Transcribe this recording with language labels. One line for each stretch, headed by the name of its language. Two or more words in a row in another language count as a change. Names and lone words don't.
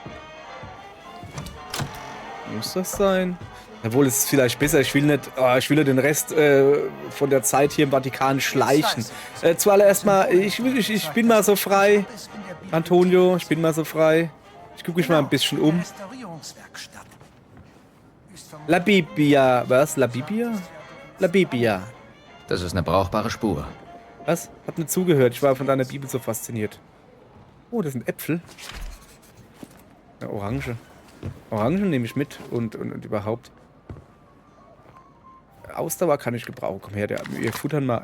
German: Muss das sein? Jawohl, es ist vielleicht besser. Ich will nicht den Rest von der Zeit hier im Vatikan schleichen. Zuallererst mal, ich bin mal so frei. Antonio, ich bin mal so frei. Ich gucke mich mal ein bisschen um. Restaurierungswerkstatt.
Italian: La Bibbia. Was? La Bibbia? La Bibbia.
German: Das ist eine brauchbare Spur. Was? Hab nicht zugehört. Ich war von deiner Bibel so fasziniert. Oh, das sind Äpfel. Ja, Orange. Orangen nehme ich mit und überhaupt. Ausdauer kann ich gebrauchen. Komm her, wir futtern mal.